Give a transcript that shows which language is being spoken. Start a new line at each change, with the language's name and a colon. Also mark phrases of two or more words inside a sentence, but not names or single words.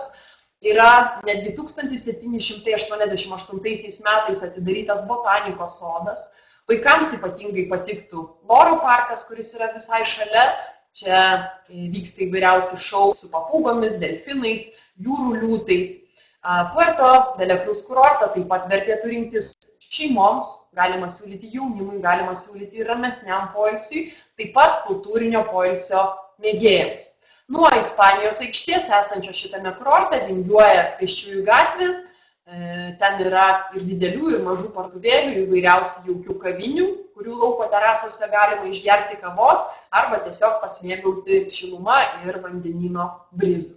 Lithuanian: Yra netgi 1788 metais atidarytas botanikos sodas. Vaikams ypatingai patiktų Loro parkas, kuris yra visai šalia. Čia vyksta įvairiausi šou su papūgomis, delfinais, jūrų liūtais. Puerto de la Cruz kurortą taip pat vertėtų rinktis šeimoms, galima siūlyti jaunimui, galima siūlyti ir ramesniam poilsiui, taip pat kultūrinio poilsio mėgėjams. Nuo Ispanijos aikštės esančio šitame kurorte vingiuoja pėsčiųjų gatvė, ten yra ir didelių, ir mažų parduotuvėlių, įvairiausių jaukių kavinių, kurių lauko terasose galima išgerti kavos arba tiesiog pasimėgauti šiluma ir vandenyno brizu.